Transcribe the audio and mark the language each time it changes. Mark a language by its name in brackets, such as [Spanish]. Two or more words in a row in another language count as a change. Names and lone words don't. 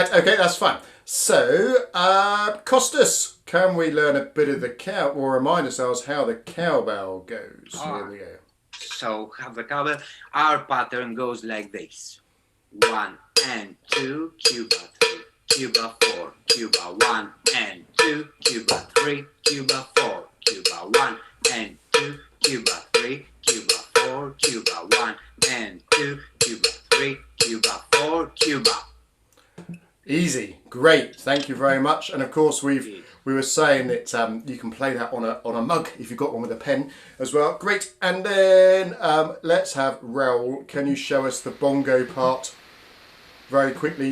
[English] Right, okay, that's fine. So, Costas, can we learn a bit of the cow, or remind ourselves how the cowbell goes? Here we go. So, have the cowbell. Our pattern goes like this. 1 and 2, Cuba 3, tuba 4, tuba 1 and 2, tuba 3, tuba 4, tuba 1 and 2, tuba 3, tuba 4, tuba 1 and 2, tuba 3, tuba 4, tuba. Easy, great, thank you very much. And of course, we were saying that you can play that on a mug if you've got one with a pen as well. Great, and then let's have Raoul. Can you show us the bongo part very quickly?